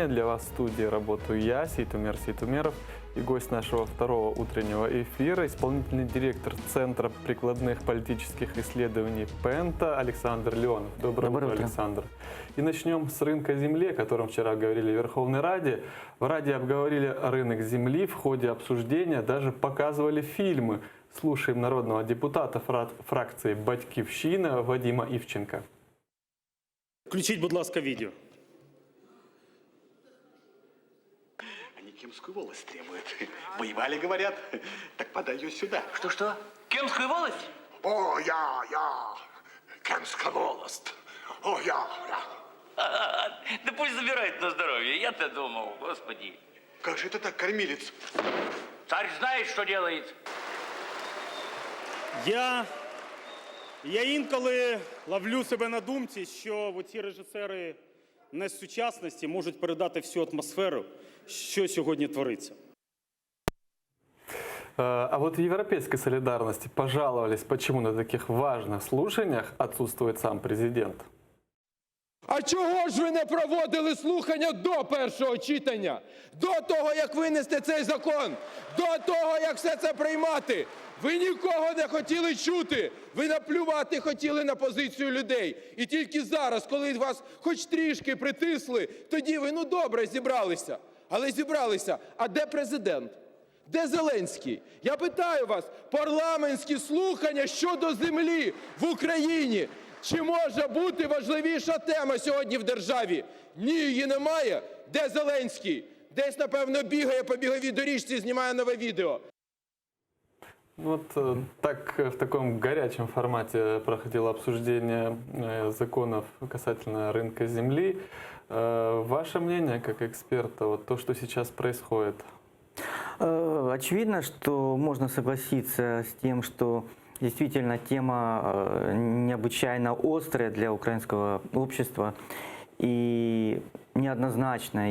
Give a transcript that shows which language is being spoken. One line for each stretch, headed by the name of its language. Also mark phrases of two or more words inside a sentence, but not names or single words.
Russian: Для вас в студии работаю я, Сейтумер Сейтумеров, и гость нашего второго утреннего эфира, исполнительный директор Центра прикладных политических исследований ПЭНТа Александр Леонов. Доброе утро, Александр. И начнем с рынка земли, о котором вчера говорили в Верховной Раде. В Раде обговорили рынок земли, в ходе обсуждения даже показывали фильмы. Слушаем народного депутата фракции «Батьківщина» Вадима Івченка.
Ukrainian: Включіть, будь ласка, відео.
Russian: Они кемскую волость требуют. Воевали, говорят. Так подай ее сюда. Что? Кемскую волость? О, я. Кемская волость. О, я. Да пусть забирает на здоровье. Я-то думал, господи. Как же это так, кормилец? Царь знает, что делает.
Ukrainian: Я інколи ловлю себе на думці, що ці режисери не з сучасності можуть передати всю атмосферу, що сьогодні твориться.
Russian: А вот в европейской солидарности пожаловались, почему на таких важных слушаниях отсутствует сам президент.
Ukrainian: А чого ж ви не проводили слухання до першого читання? До того, як винести цей закон? До того, як все це приймати? Ви нікого не хотіли чути. Ви наплювати хотіли на позицію людей. І тільки зараз, коли вас хоч трішки притисли, тоді ви, добре, зібралися. Але зібралися. А де президент? Де Зеленський? Я питаю вас, парламентські слухання щодо землі в Україні. Чи може бути важливіша тема сьогодні в державі? Ні, її немає. Де Зеленський? Десь, напевно, бігає по біговій доріжці і знімає нове відео.
Russian: Вот так в таком горячем формате проходило обсуждение законов касательно рынка земли. Ваше мнение как эксперта, вот то, что сейчас происходит? Очевидно, что можно согласиться с тем, что действительно тема необычайно острая для украинского общества и неоднозначная.